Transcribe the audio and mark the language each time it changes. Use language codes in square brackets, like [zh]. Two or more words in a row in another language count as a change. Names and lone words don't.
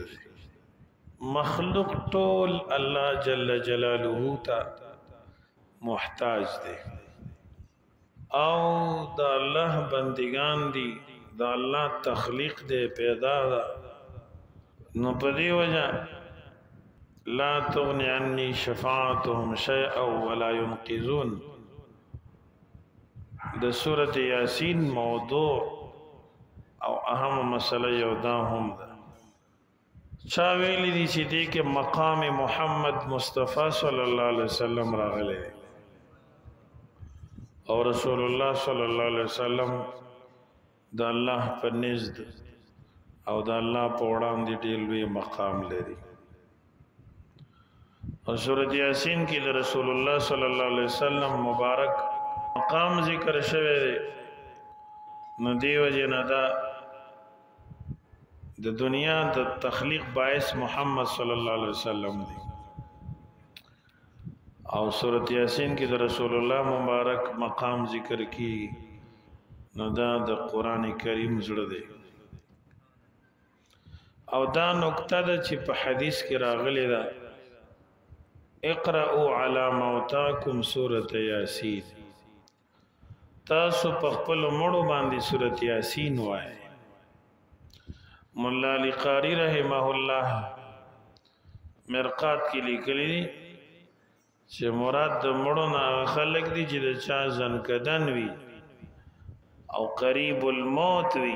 [ps] مخلوق ټول الله جل جلاله ته محتاج دی او د الله بندگان دي د الله تخلیق دی پیدا ده نو په دې وجه [ar] لا تغني عني شفاعتهم شيئا ولا ينقذون. [ps] د سورت یاسین موضوع او اهم مسئله یو دا هم ده چا ویلی دی چې دې کې مقام محمد مصطفی [ar] صلی الله علیه وسلم [ps] راغلی او رسول الله [ar] صلی الله علیه وسلم [ps] د الله په نزد او د الله په وړاندې ډېر لوی مقام لري. اور سورت یاسین کی رسول اللہ [ar] صلی اللہ علیہ وسلم [ps] مبارک مقام ذکر شوه دی نو دیو جنا دا د دنیا د تخلیق باعث محمد [ar] صلی اللہ علیہ وسلم [ps] دی او سورت یاسین کی رسول اللہ مبارک مقام ذکر کی نو دا د قران کریم زړه دی او دا نقطه ده چې په حدیث کې راغلی ده [ar] اقرأوا على موتاكم سورة یاسین [ps] تاسو په خپل مړو باندې سورة یاسین وای. مولا علی قاری [ar] رحمه الله [ps] مرقات کې لیکلی چې مراد د مړو نه خلق دي چې د چا ځنکدن وي او [ar] قریب الموت [ps] وي.